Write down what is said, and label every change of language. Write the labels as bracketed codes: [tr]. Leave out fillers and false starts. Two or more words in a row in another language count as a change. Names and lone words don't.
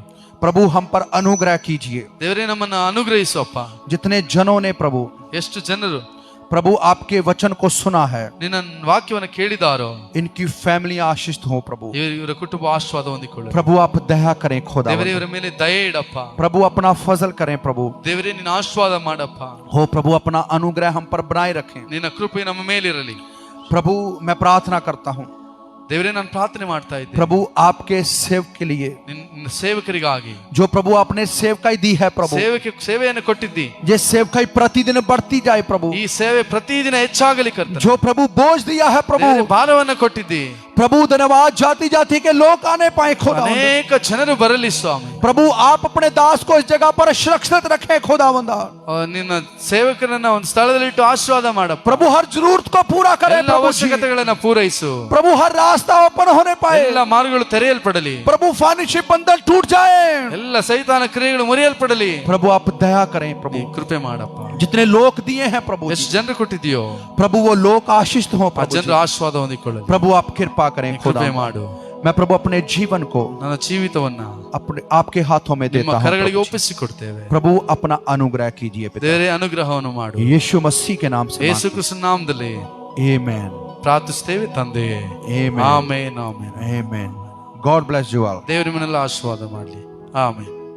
[hi] प्रभु हम पर अनुग्रह कीजिए। [kn] ದೇವರೇ ನಮ್ಮನ್ನ ಅನುಗ್ರಹಿಸಪ್ಪ. [hi] जितने जनों ने प्रभु [kn] ಎಷ್ಟು ಜನರು [hi] प्रभु आपके वचन को सुना है, [kn] ನಿನ್ನ ವಾಕ್ಯವನ್ನು ಕೇಳಿದಾರೋ [hi] इनकी फैमिलियां आशीषित हो। प्रभु [kn] ಇವರ ಕುಟುಂಬ ಆಶೀರ್ವಾದ ಹೊಂದಿಕೊಳ್ಳಿ. [hi] प्रभु आप दया करें खुदा। [kn] ದೇವರೇ ಇವರ ಮೇಲೆ ದಯೆ ಇಡಪ್ಪ. [hi] प्रभु अपना फजल करें। प्रभु [kn] ದೇವರೇ ನಿನ್ನ ಆಶೀರ್ವಾದ ಮಾಡಪ್ಪ. [hi] हो प्रभु अपना अनुग्रह हम पर बनाए रखें। [kn] ನಿನ್ನ ಕೃಪೆ ನಮ್ಮ ಮೇಲಿರಲಿ. [hi] प्रभु मैं प्रार्थना करता हूँ [kn] ದೇವರೇ ನಾನು ಪ್ರಾರ್ಥನೆ ಮಾಡ್ತಾ ಇದ್ದೇನೆ [hi] प्रभु आपके सेवक के लिए, [kn] ನಿನ್ನ ಸೇವಕರಿಗಾಗಿ. [hi] जो प्रभु आपने सेवकाई दी है प्रभु, [kn] ಸೇವೆಯನ್ನು ಕೊಟ್ಟಿದ್ದಿ. [hi] ये सेवकाई प्रतिदिन बढ़ती जाए प्रभु। [kn] ಈ ಸೇವೆ ಪ್ರತಿದಿನ ಹೆಚ್ಚಾಗಲಿ ಕರ್ತನೆ. [hi] जो प्रभु बोझ दिया है प्रभु, [kn] ದೇವರೇ ಭಾರವನ್ನು ಕೊಟ್ಟಿದ್ದಿ. [hi] प्रभु धन्यवाद, जाति जाति के लोग आने पाए खुदा। [kn] ಅನೇಕ ಜನರು ಬರಲಿ ಸ್ವಾಮಿ. [hi] प्रभु आप अपने दास को इस जगह पर सुरक्षित रखें खुदावंदा। [kn] ನಿನ್ನ ಸೇವಕರನ್ನ ಒಂದು ಸ್ಥಳದಲ್ಲಿ ಇಟ್ಟು ಆಶೀರ್ವಾದ ಮಾಡಪ್ಪ. [hi] प्रभु हर जरूरत को पूरा करें [kn] ಎಲ್ಲ [hi] प्रभु जी। [kn] ಅವಶ್ಯಕತೆಗಳನ್ನ ಪೂರೈಸು. [hi] प्रभु हर रास्ता ओपन होने पाए। [kn] ಎಲ್ಲ ಮಾರ್ಗಗಳು ತೆರೆಯಲ್ಪಡಲಿ. [hi] प्रभु फानिशी बंधन टूट जाए। [kn] ಎಲ್ಲ ಸೈತಾನ ಕ್ರಿಯೆಗಳು ಮುರಿಯಲ್ಪಡಲಿ. [hi] प्रभु आप दया करें प्रभु। [kn] ನೀ ಕೃಪೆ ಮಾಡಪ್ಪ. [hi] जितने लोग दिए हैं प्रभु जी, [kn] ಎಷ್ಟು ಜನರು ಕೊಟ್ಟಿದೆಯೋ [hi] प्रभु वो लोग आशीषित हो [kn] ಆ [hi] प्रभु [kn] ಜನರು [hi] जी। [kn] ಆಶೀರ್ವಾದ ಹೊಂದಿಕೊಳ್ಳಲಿ. [hi] प्रभु आप कृपा करें [kn] ನೀ ಕೃಪೆ [hi] खुदा। [kn] ಮಾಡು. [hi] मैं प्रभु अपने जीवन को [kn] ನನ್ನ ಜೀವಿತವನ್ನ [hi] अपने आपके हाथों में [kn] ನಿಮ್ಮ [hi] देता हूँ [kn] ಕರಗಳಿಗೆ [hi] प्रभु जी। [kn] ಒಪ್ಪಿಸಿಕೊಡ್ತೇವೆ. [hi] प्रभु अपना अनुग्रह कीजिए पिता। [kn] ದೇವರೇ ಅನುಗ್ರಹವನ್ನು ಮಾಡು. [hi] यीशु मसीह के नाम से [kn] ಯೇಸು ಕ್ರಿಸ್ತನ ನಾಮದಲ್ಲಿ [hi] आमेन [kn] ಪ್ರಾರ್ಥಿಸ್ತೇವೆ ತಂದೆಯೇ. [hi] आमेन [kn] ಆಮೆನ್ ಆಮೆನ್. [en] आमेन। God bless you all. [kn] ದೇವರು ನಿಮ್ಮನ್ನೆಲ್ಲ ಆಶೀರ್ವಾದ ಮಾಡಲಿ. ಆಮೆನ್.